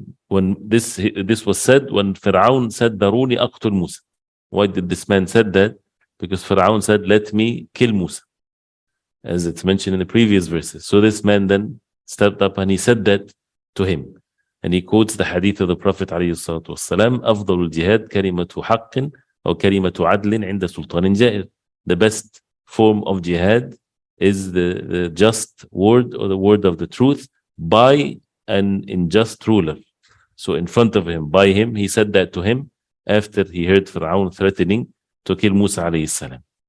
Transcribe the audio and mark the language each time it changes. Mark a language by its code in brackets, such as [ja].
[en] When this was said, when Fir'aun said [ar] Daruni aqtul Musa. [en] Why did this man said that? Because Fir'aun said, let me kill Musa, as it's mentioned in the previous verses. So this man then stepped up and he said that to him. And he quotes the hadith of the Prophet [ar] عليه الصلاة والسلام, أفضل الجهاد كلمة حق أو كلمة عدل عند سلطان جائر. [en] The best form of jihad is the just word, or the word of the truth, by an unjust ruler. So in front of him, by him, he said that to him after he heard Fir'aun threatening to kill Musa alayhi salam.